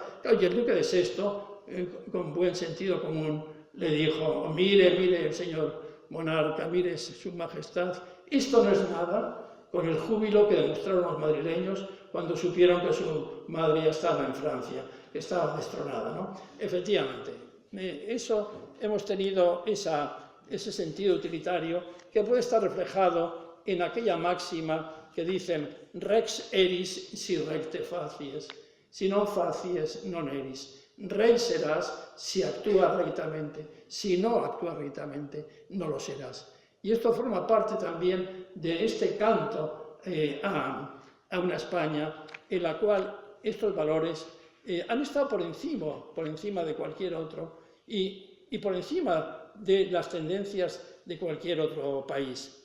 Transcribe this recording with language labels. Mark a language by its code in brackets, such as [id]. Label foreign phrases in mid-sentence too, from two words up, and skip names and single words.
[es] Y el duque de Sexto, con buen sentido común, le dijo, mire, señor monarca, mire su majestad, esto no es nada con el júbilo que demostraron los madrileños cuando supieron que su madre ya estaba en Francia, que estaba destronada, ¿no? Efectivamente, eso hemos tenido ese sentido utilitario que puede estar reflejado en aquella máxima que dicen [la] rex eris si recte facies, si non facies non eris. [es] Rey serás si actúas rectamente, si no actúas rectamente no lo serás. Y esto forma parte también de este canto a una España en la cual estos valores han estado por encima de cualquier otro y por encima de las tendencias de cualquier otro país.